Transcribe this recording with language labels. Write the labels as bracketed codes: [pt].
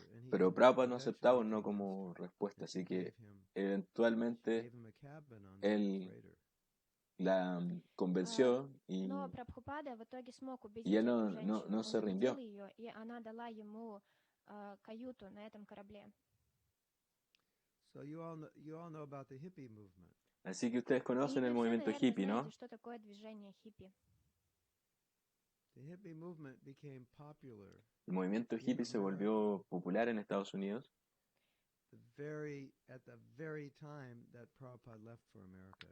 [es] Pero Prabhupada no aceptaba un no como respuesta, así que eventualmente él la convenció y él no se rindió. [ru] И она дала ему каюту на этом корабле. [en] So you all know about the hippie movement. [es] Así que ustedes conocen el movimiento hippie, ¿no? [ru] Что такое движение хиппи? [en] The hippie movement became popular. [es] El movimiento hippie se volvió popular en Estados Unidos. [en] At the very time that Prabhupada left for America.